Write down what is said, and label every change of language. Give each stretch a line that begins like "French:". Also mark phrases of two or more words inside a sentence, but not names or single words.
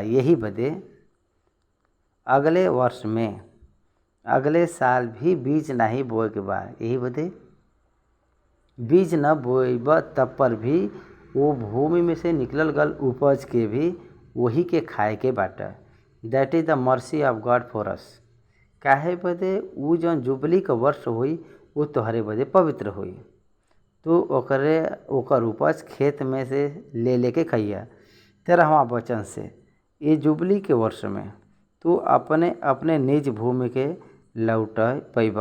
Bhojpuri: यही बदे अगले वर्ष में अगले साल भी बीज नहीं बोए के बा। यही बदे बीज न बोएब तब पर भी वो भूमि में से निकलल गल उपज के भी वही के खाए के बाटे।
English: That is the mercy of God for us.
Bhojpuri: काहे बदे उ जौन जुबली का वर्ष हुई वो तोहरे बदे पवित्र हुई। तू ओकर उपज खेत में से ले लेके खइया। 13वां वचन से ये जुबली के वर्ष में तू अपने अपने निज भूमि के लौट पैबा।